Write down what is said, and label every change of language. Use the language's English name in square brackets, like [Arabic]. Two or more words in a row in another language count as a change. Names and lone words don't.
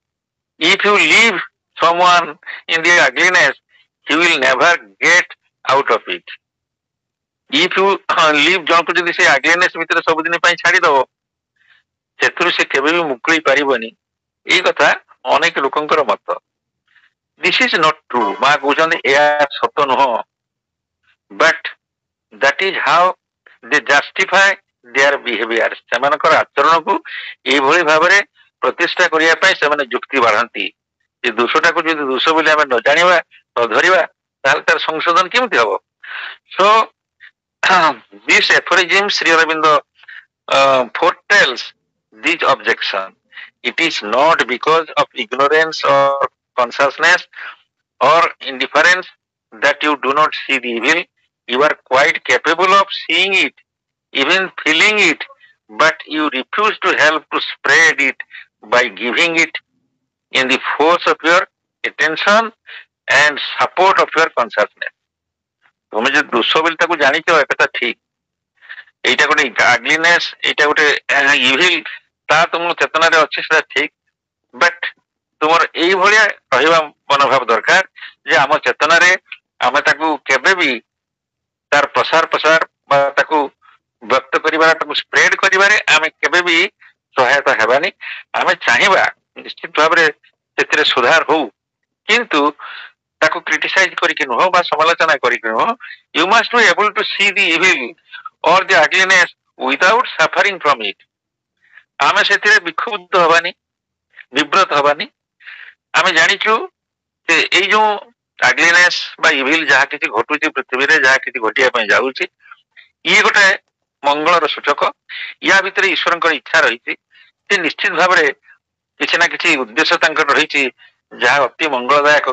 [English] if you leave someone in the ugliness he will never get out of it. if you leave [Odia] ଜଣକୁ ଯଦି ସେ ugliness ଭିତରେ ସବୁଦିନ ପାଇଁ ଛାଡିଦବ, ସେଥିରୁ ସେ କେବେ ବି ମୁକୁଳି ପାରିବନି, ଏଇ କଥା ଅନେକ ଲୋକଙ୍କର ମତ। [English] this is not true, [Odia] ମା କହୁଛନ୍ତି ଏହା ସତ ନୁହଁ, [English] but that is how they justify their behavior, [Odia] ସେମାନଙ୍କର ଆଚରଣକୁ ଏଇଭଳି ଭାବରେ ପ୍ରତିଷ୍ଠା କରିବା ପାଇଁ ସେମାନେ ଯୁକ୍ତି ବାଢନ୍ତି। ଏ ଦୋଷଟାକୁ ଯଦି ଦୋଷ ବୋଲି ଆମେ ନ ଜାଣିବା, ନ ଧରିବା, ତାହେଲେ ତାର ସଂଶୋଧନ କେମିତି ହବ? [English] so this aphorism Sri Aurobindo foretells this objection. It is not because of ignorance or consciousness or indifference that you do not see the evil. You are quite capable of seeing it, even feeling it, but you refuse to help to spread it by giving it in the force of your attention and support of your consciousness. [Odia] ତୁମେ ଯଦି ଦୋଷ ବୋଲି ତାକୁ ଜାଣିଛ, ଏକଥା ଠିକ, ଏଇଟା ଗୋଟେ ugliness, ଏଇଟା ଗୋଟେ ଇଭିଲ, ତା ତୁମ ଚେତନାରେ ଅଛି, ସେଟା ଠିକ, ବଟ୍ ତୁମର ଏଇଭଳିଆ ରହିବା ମନୋଭାବ ଦରକାର ଯେ ଆମ ଚେତନାରେ ଆମେ ତାକୁ କେବେ ବି ତାର ପ୍ରସାର ବା ତାକୁ ବ୍ୟକ୍ତ କରିବାର, ତାକୁ ସ୍ପ୍ରେଡ କରିବାରେ ଆମେ କେବେ ବି ସହାୟତା ହେବାନି। ଆମେ ଚାହିଁବା ନିଶ୍ଚିତ ଭାବରେ ସେଥିରେ ସୁଧାର ହଉ, କିନ୍ତୁ ତାକୁ କ୍ରିଟିସାଇଜ କରିକି ନୁହଁ ବା ସମାଲୋଚନା କରିକି ନୁହଁ। [English] you must be able to see the evil or the ugliness without suffering from it. [Odia] ଆମେ ସେଥିରେ ବିକ୍ଷୁବ୍ଧ ହବାନି, ବିବ୍ରତ ହବାନି। ଆମେ ଜାଣିଛୁ ଯେ ଏଇ ଯୋଉ ugliness ବା ଇଭିଲ ଯାହା କିଛି ଘଟୁଛି ପୃଥିବୀରେ, ଯାହା କିଛି ଘଟିବା ପାଇଁ ଯାଉଛି, ଇଏ ଗୋଟେ ମଙ୍ଗଳର ସୂଚକ। ୟା ଭିତରେ ଈଶ୍ୱରଙ୍କର ଇଚ୍ଛା ରହିଛି, ସେ ନିଶ୍ଚିତ ଭାବରେ କିଛି ନା କିଛି ଉଦ୍ଦେଶ୍ୟ ତାଙ୍କର ରହିଛି ଯାହା ଅତି ମଙ୍ଗଳଦାୟକ।